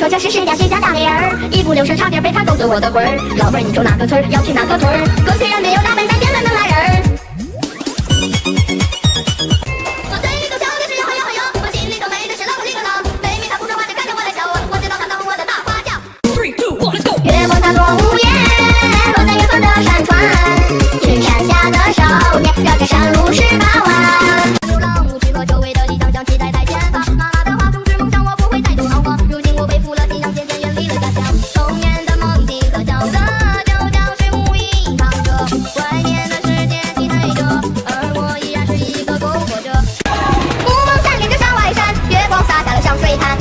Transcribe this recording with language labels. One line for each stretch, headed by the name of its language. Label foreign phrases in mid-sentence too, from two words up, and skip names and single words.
Chinese: 誰家大美兒，一不留神差點被他勾走我的魂兒。老妹兒，你住哪個村兒？要去哪個屯兒？哥雖然沒有大本，但變了能來人兒。我嘴裡頭笑的是好呀好呀，我心裡頭美的是啷個哩個啷。妹妹她不說話就看着我來笑，我知道她懂我的大花轎。3、2、1
English: let's go。
Chinese: 月光它落午夜，落在遠方的山川，去山下的少年，繞着山路18彎。流浪無趣和久違的理想相期待在前方，媽媽的話充斥夢想，我不會再度彷徨。如今我背負了信仰，漸漸遠離了家鄉。童年的夢境和角色，就像水母隱藏着，外面的世界期待着，而我依然是一個苟活者。霧蒙山連着山外山，月光灑下了上水灘。